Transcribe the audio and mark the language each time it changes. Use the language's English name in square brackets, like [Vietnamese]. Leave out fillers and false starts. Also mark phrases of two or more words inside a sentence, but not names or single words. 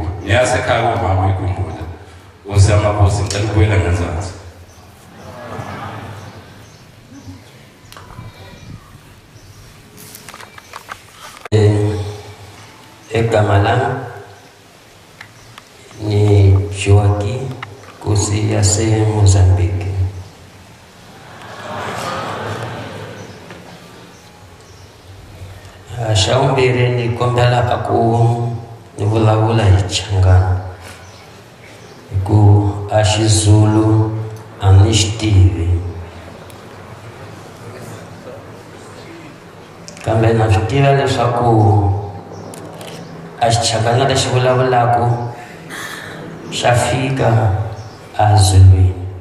[Zulu] Ngiyasekhaya komama uyikhumbule. Nkosi yamakhosi ngicela ukubuyela ngezansi. Egama lami ni Joaquim Nkosi yase-Mozambique. [Tsonga] Xawumbirhi ni kombela aku ni vulavula hi Changana hi ku a Xizulu a ni xi tivi, kambe na swi tiva leswaku a Xichangana lexi vulavulaka xa fika a Zuluwini.